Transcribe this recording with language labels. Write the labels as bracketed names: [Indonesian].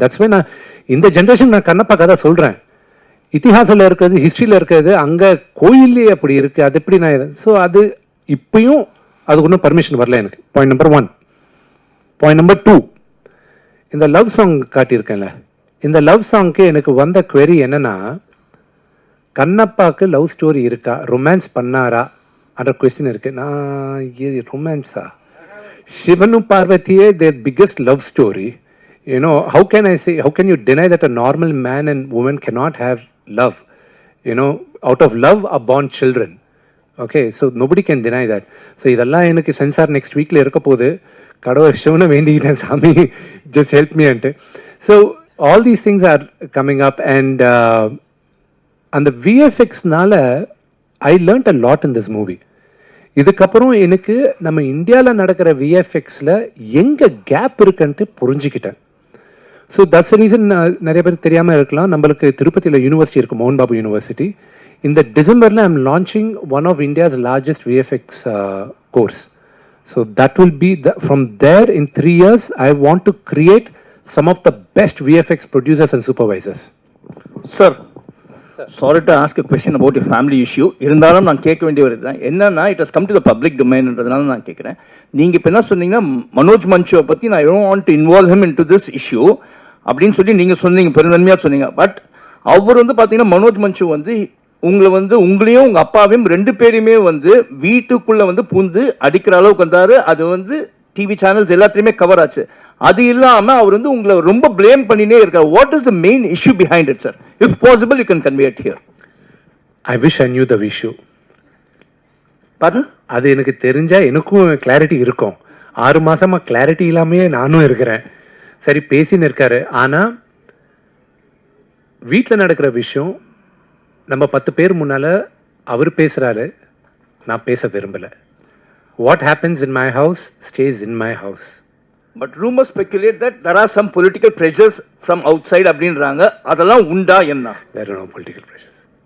[English] that's why [Tamil] நான் இந்த generation நான் கண்ணப்பா கதை சொல்கிறேன். இத்திஹாசில் இருக்கிறது, ஹிஸ்ட்ரியில் இருக்கிறது, அங்கே கோயிலே அப்படி இருக்குது, அது எப்படி நான் ஸோ அது இப்பயும் அதுக்கு ஒன்றும் பர்மிஷன் வரல எனக்கு. Point number 1. பாயிண்ட் நம்பர் 2, இந்த லவ் சாங் காட்டியிருக்கேன்ல, இந்த லவ் சாங்க்கு எனக்கு வந்த குவெரி என்னன்னா, கண்ணப்பாவுக்கு லவ் ஸ்டோரி இருக்கா, ரொமான்ஸ் பண்ணாரா என்ற கொஸ்டின் இருக்கு. நான் ரொமான்ஸா? சிவனும் பார்வதியே [English] their biggest love story. You know, how can you deny that a normal man and woman cannot have love? You know, out of love are born children. Okay, so nobody can deny that. [Tamil] So இதெல்லாம் எனக்கு sensor next வீக்கில் இருக்க போது கடவுள் சிவனை வேண்டிக்கிட்டேன், சாமி [English] just help me [Tamil] ante. [English] So all these things are coming up and [Tamil] அந்த விஎஃப்எக்ஸ்னால [English] I learned a lot in this movie. [Tamil] இதுக்கப்புறம் எனக்கு நம்ம இந்தியாவில் நடக்கிற விஎஃப்எக்ஸில் எங்கே கேப் இருக்குன்ட்டு புரிஞ்சுக்கிட்டேன். [English] so that's reason [Tamil] நிறைய பேர் தெரியாமல் இருக்கலாம், நம்மளுக்கு திருப்பதியில் யூனிவர்சிட்டி இருக்குது, மோகன் பாபு யூனிவர்சிட்டி. இந்த டிசம்பரில் [English] I am launching one of India's largest VFX course. So that will be from there in 3 years I want to create some of the best VFX producers and supervisors. Sir, sorry to ask a question about a family issue. [Tamil] இருந்தாலும் நான் கேட்க வேண்டிய ஒரு இதுதான் என்னன்னா, [English] it has come to the public டொமைன்ன்றதுனால [Tamil] நான் கேட்குறேன். நீங்கள் இப்போ என்ன சொன்னீங்கன்னா, மனோஜ் மன்சுவை பற்றி நான் [English] don't want to involve him into this issue [Tamil] அப்படின்னு சொல்லி நீங்கள் சொன்னீங்க, பெருந்தன்மையாக சொன்னீங்க. பட் அவர் வந்து பார்த்தீங்கன்னா, மனோஜ் மன்சு வந்து உங்களையும் உங்கள் அப்பாவையும் 2 பேரையுமே வந்து வீட்டுக்குள்ளே வந்து பூந்து அடிக்கிற அளவுக்கு வந்தார். அது வந்து டிவி சேனல்ஸ் எல்லாத்துலேயுமே கவர் ஆச்சு. அது இல்லாமல் அவர் வந்து உங்களை ரொம்ப பிளேம் பண்ணினே இருக்கார். [English] What is the main issue behind it sir? If possible you can convey it here. I wish I knew the issue. Pardon? [Tamil] அது எனக்கு தெரிஞ்சா எனக்கும் கிளாரிட்டி இருக்கும். 6 மாசமா கிளாரிட்டி இல்லாமையே நானும் இருக்கிறேன். சரி பேசின்னு இருக்காரு. ஆனால் வீட்டில் நடக்கிற விஷயம் நம்ம 10 பேர் முன்னால் அவர் பேசுகிறாரு, நான் பேச விரும்பலை. [English] What happens in my house stays in my house. But rumors speculate that there are some political pressures from outside அப்படின்றாங்க. [Tamil] அதெல்லாம் உண்டா என்ன? [English] There are no political pressures.